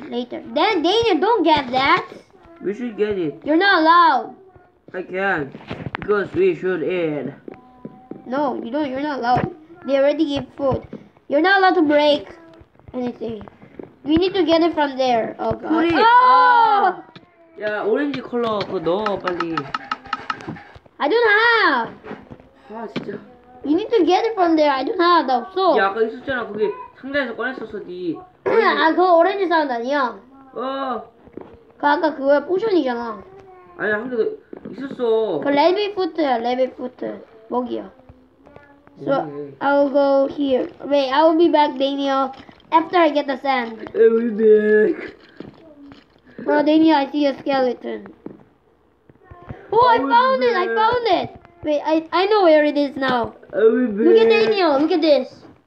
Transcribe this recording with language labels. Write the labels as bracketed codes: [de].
[en] Then Daniel, don't get that. We should get it. You're not allowed. I can. Because we should eat. No, you don't. You're not allowed. They already give food. You're not allowed to break anything. We need to get it from there. Oh God. [ko] 우리, Oh! 야, 오렌지 컬러 그거 넣어 빨리. [en] I don't have. [ko] 아 진짜. [en] You need to get it from there. I don't have though. So. [ko] 야 아까 있었잖아. 그게 상자에서 꺼냈었어 니. 아, 그거 오렌지 사운드 아니야? 그 아까 그거야 포션이잖아. 아니야 한 개 있었어. 그 레빗 푸트야, 레빗 푸트. 먹이야. [en] So I'll go here. Wait, I will be back, Daniel. After I get the sand. I'll be back. Bro, Daniel, I see a skeleton. Oh, I found it! I found it! Wait, I know where it is now. I'll be back. Look at Daniel, look at this.